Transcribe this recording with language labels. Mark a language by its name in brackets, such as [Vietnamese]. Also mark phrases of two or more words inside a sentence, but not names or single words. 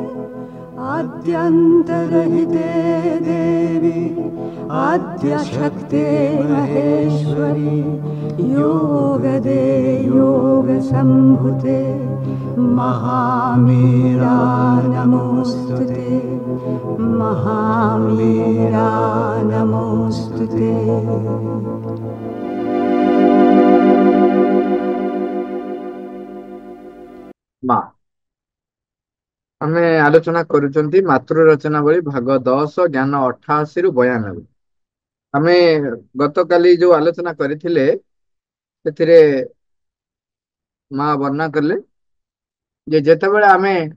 [Sanskrit] आद्यन्तरहिते देवी आद्यशक्ते महेश्वरी योगदे योगसम्भुते महामीरा नमोऽस्तुते महामीरा नमोऽस्तुते। [Odia] ମାଁ ଆମେ ଆଲୋଚନା କରୁଛନ୍ତି ମାତୃ ରଚନାବଳୀ ଭାଗ 10 ଜ୍ଞାନ 88 ରୁ 92। ଆମେ ଗତକାଲି ଯେ ଆଲୋଚନା କରୁଥିଲେ ସେଥିରେ ମାଁ ବର୍ଣ୍ଣନା କରିଲେ ଯେ ଯେତେବେଳେ ଆମେ